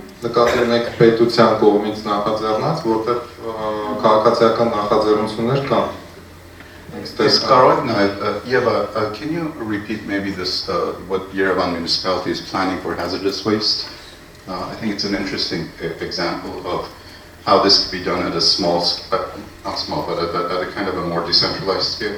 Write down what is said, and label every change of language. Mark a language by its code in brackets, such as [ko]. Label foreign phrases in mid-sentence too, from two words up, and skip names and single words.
[hy] Նկատի ունեք պետության կողմից նախաձեռնած, որտեղ քաղաքացիական նախաձեռնություններ կան։ [en] Eva, can you repeat maybe this, what Yerevan municipality is planning for hazardous waste? I think it's an interesting example of how this could be done at a small, not small, but at a kind of a more decentralized scale.